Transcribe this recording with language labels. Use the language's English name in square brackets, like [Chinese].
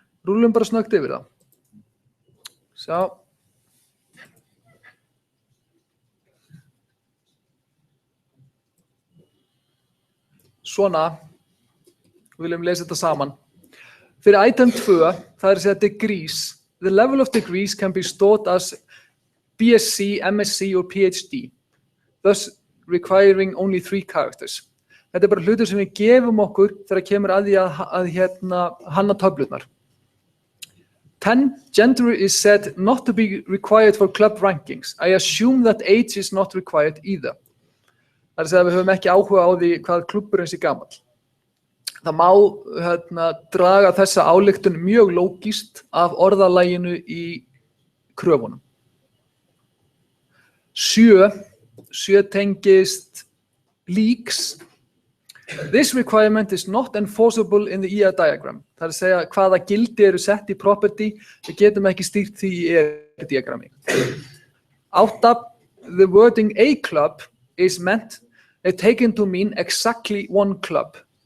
[Icelandic] Rúlum bara snöggt yfir það. Sjá. Svona. Við viljum lesa þetta saman. Fyrir item 2, það er að segja degrees. [English] The level of degrees can be stored as BSc, MSc or PhD, thus requiring only 3 characters. [Icelandic] Þetta er bara hlutur sem við gefum okkur þegar kemur að því að hanna töflurnar. 10. [English] Gender is said not to be required for club rankings. I assume that age is not required either. [Icelandic] Það er að segja að við höfum ekki áhuga á því hvað klúbbur eins er gamall. Það má draga þessa ályktun mjög lógískt af orðalaginu í kröfunum. 7 tengist leaks. [English] This requirement is not enforceable in the ER diagram. [Icelandic] Það er að segja hvaða gildi eru sett í property, við getum ekki stýrt því í ER-diagrammi. 8. [English] The wording a club is meant taken to mean exactly one club.